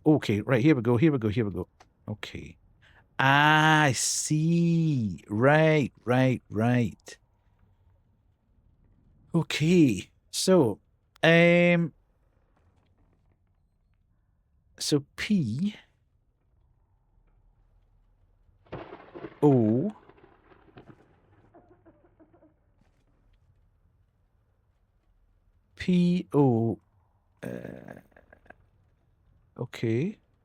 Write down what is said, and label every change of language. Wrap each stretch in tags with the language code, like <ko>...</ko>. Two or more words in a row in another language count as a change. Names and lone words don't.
<en>Okay, right, here we go, here we go, here we go. Okay. Ah, I see. Right. Okay, so... So P... O... P... O... okay.</en>